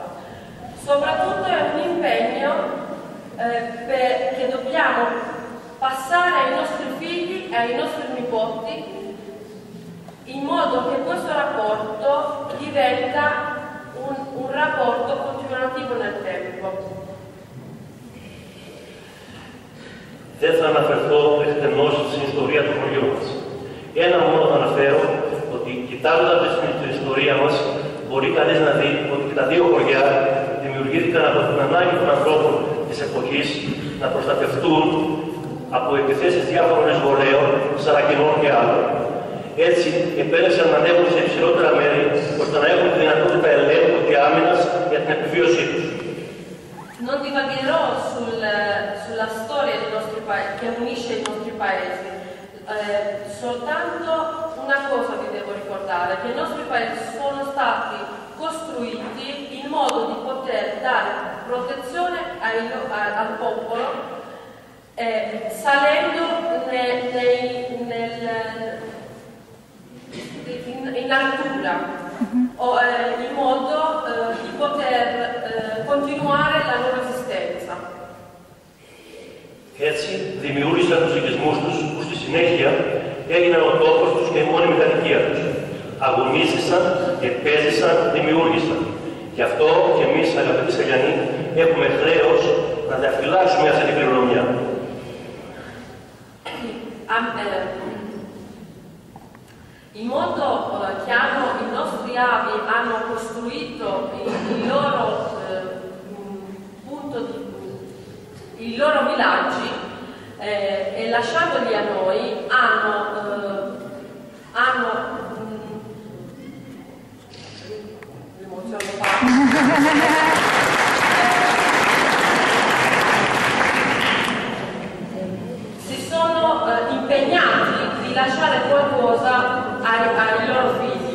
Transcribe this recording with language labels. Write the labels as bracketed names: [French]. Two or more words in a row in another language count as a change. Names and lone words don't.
[Italian] Soprattutto è un impegno che dobbiamo passare ai nostri figli e ai nostri nipoti, in modo che questo rapporto diventa un rapporto continuativo nel tempo. [Greek] Δεν θα αναφερθώ εκτενώς στην ιστορία του χωριού μας. Ένα μόνο θα αναφέρω, ότι κοιτάζοντας την ιστορία μας, μπορεί κανείς να δει ότι και τα δύο χωριά δημιουργήθηκαν από την ανάγκη των ανθρώπων της εποχής να προστατευτούν από επιθέσεις διάφορων εισβολέων, σαρακινών και άλλων. Έτσι, επέλεξαν να ανέβουν σε υψηλότερα μέρη, ώστε να έχουν τη δυνατότητα ελέγχου και άμυνας για την επιβίωσή τους. [Italian] Non divagherò sulla storia che unisce i nostri paesi, soltanto una cosa vi devo ricordare, che i nostri paesi sono stati costruiti in modo di poter dare protezione al popolo, salendo in altura, in modo di poter continuare la loro esistenza. [Greek] Έτσι δημιούργησαν τους οικισμούς τους, που στη συνέχεια έγιναν ο τόπος τους και η μόνιμη κατοικία τους. Αγωνίστησαν, επέζησαν, δημιούργησαν. Γι' αυτό και εμείς, αγαπητοί Σελιανοί, έχουμε χρέος να διαφυλάξουμε αυτή την κληρονομιά. [Italian] Il modo che i nostri avi hanno costruito i loro villaggi e lasciandoli a noi si sono impegnati di lasciare qualcosa ai loro figli.